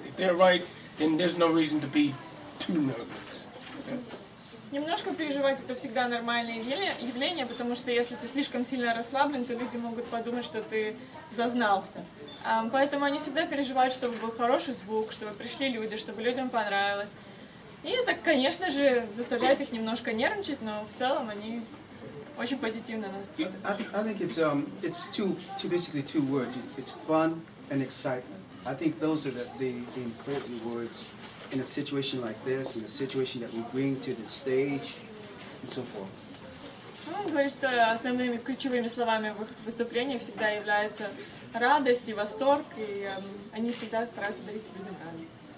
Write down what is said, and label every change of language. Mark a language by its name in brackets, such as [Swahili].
[English] If they're right, then there's no reason to be too nervous. Yeah? [Russian] Немножко переживать — это всегда нормальное явление, потому что если ты слишком сильно расслаблен, то люди могут подумать, что ты зазнался. Поэтому они всегда переживают, чтобы был хороший звук, чтобы пришли люди, чтобы людям понравилось. И это, конечно же, заставляет их немножко нервничать, но в целом они очень позитивно настроены. [English] I think it's basically two words. It's fun and excitement. I think those are the important words in a situation like this, in a situation that we bring to the stage, and so forth. [Russian] Он говорит, что основными ключевыми словами в их выступлениях всегда являются радость и восторг, и они всегда стараются дарить людям радость.